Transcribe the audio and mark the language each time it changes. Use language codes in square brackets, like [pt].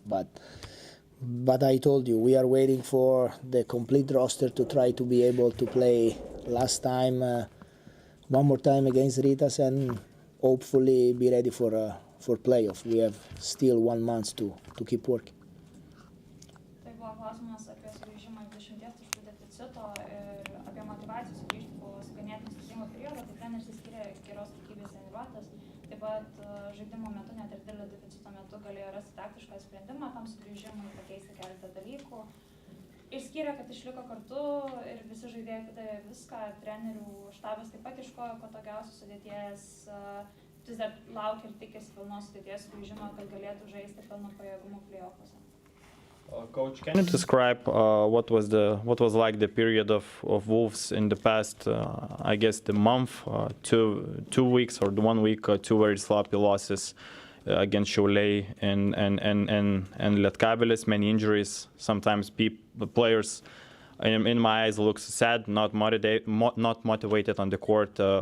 [en] But I told you, we are waiting for the complete roster to try to be able to play last time, one more time against Rytas, and hopefully be ready for playoff. We have still 1 month to keep working. [lt] Tai buvo klausimas apie sugrįžimą į 10 taškų deficito ir apie motyvaciją sugrįžti po ganėtinai sudėtingo periodo. Tai treneris išskyrė geros kokybės treniruotes. Taip pat žaidimo metu, net ir didelio deficito metu, galėjo rasti taktišką sprendimą tam sugrįžimui, pakeisti keletą dalykų. Išskyrė, kad išliko kartu ir visi žaidėjai atidavė viską. Trenerių štabas taip pat ieškojo patogiausios sudėties. Vis dar laukia ir tikisi pilnos sudėties sugrįžimo, kad galėtų žaisti pilno pajėgumo play-offuose. [en] Coach, can you describe what was like the period of Wolves in the past, I guess the month, 2 weeks or 1 week, 2 very sloppy losses against Šiauliai and Lietkabelis, many injuries, sometimes the players in my eyes looks sad, not motivated on the court.